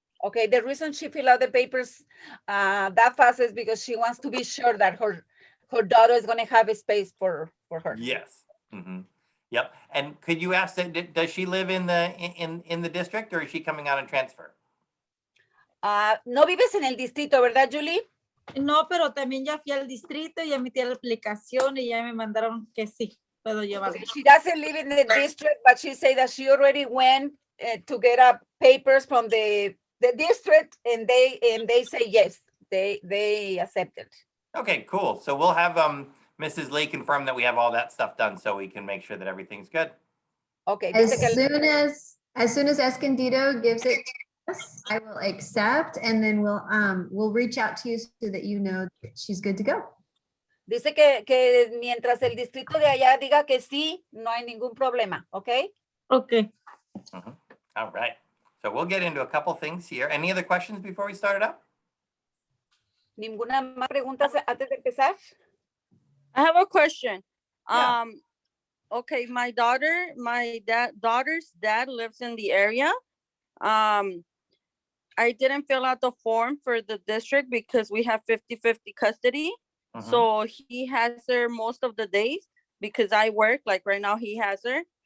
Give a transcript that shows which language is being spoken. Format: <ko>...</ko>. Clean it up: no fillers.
<en>Okay, the reason she filled out the papers that fast is because she wants to be sure that her daughter is going to have a space for her. Yes. Mm-hmm. Yep. And could you ask that, does she live in the district or is she coming out on transfer?</en> <es>No vives en el distrito, ¿verdad, Julie? No, pero también ya fui al distrito y ya metí la aplicación y ya me mandaron que sí, puedo llevarlo.</es> <en>She doesn't live in the district, but she said that she already went to get papers from the district, and they say yes, they accepted. Okay, cool. So we'll have Mrs. Lee confirm that we have all that stuff done, so we can make sure that everything's good. Okay. As soon as Escondido gives it to us, I will accept, and then we'll reach out to you so that you know that she's good to go.</en> <es>Dice que mientras el distrito de allá diga que sí, no hay ningún problema, okay?</es> <en>Okay. Mm-hmm. All right. So we'll get into a couple things here. Any other questions before we start it up?</en> <es>¿Ninguna más preguntas antes de empezar?</es> <en>I have a question. Yeah. Okay, my daughter's dad lives in the area. I didn't fill out the form for the district because we have 50-50 custody. Mm-hmm. So he has her most of the days because I work, like right now he has her.</en>